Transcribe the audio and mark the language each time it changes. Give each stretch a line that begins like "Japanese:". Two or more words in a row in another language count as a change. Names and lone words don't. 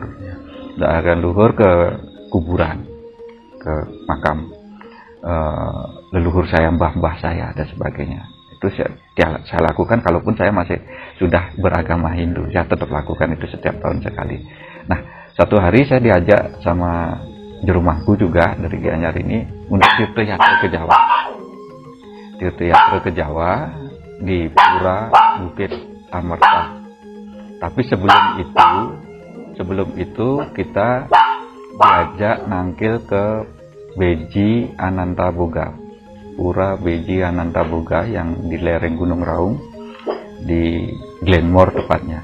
Indonesian: Mendoakan leluhur ke kuburan, ke makam leluhur saya, mbah-mbah saya dan sebagainya. Itu saya lakukan, kalaupun saya masih sudah beragama Hindu, saya tetap lakukan itu setiap tahun sekali. Nah, satu hari saya diajak sama juru mangku juga dari Gianyar ini untuk tirta-yatra ke Jawa. Tirta-yatra ke Jawa di Pura Bukit Amerta. Tapi sebelum itu kita diajak nangkil ke Beji Anantaboga. Pura Beji Anantaboga yang di lereng Gunung Raung, di Glenmore tepatnya.